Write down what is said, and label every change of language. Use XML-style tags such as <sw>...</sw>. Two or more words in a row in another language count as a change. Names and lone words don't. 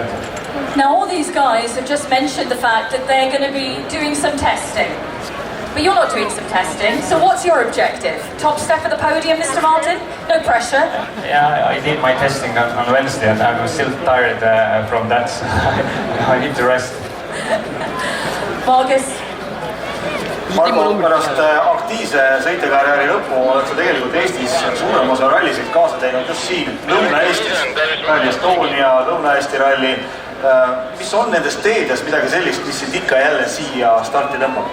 <en>Now all these guys have just mentioned the fact that they're going to be doing some testing. But you're not doing some testing, so what's your objective? Top step at the podium, Mr. Martin? No pressure. Yeah, I did my testing on Wednesday and I was still tired from that, so I need to rest. Marcus?</en> <et>Marko, pärast aktiivse sõitekarjääri lõppu oled sa tegelikult Eestis suurem osa rallisid kaasa teinud just siin Lõuna-Eestis. Rally Estonia, Lõuna-Eesti ralli. Mis on nendest teedest midagi sellist, mis sind ikka jälle siia starti tõmbab?</et>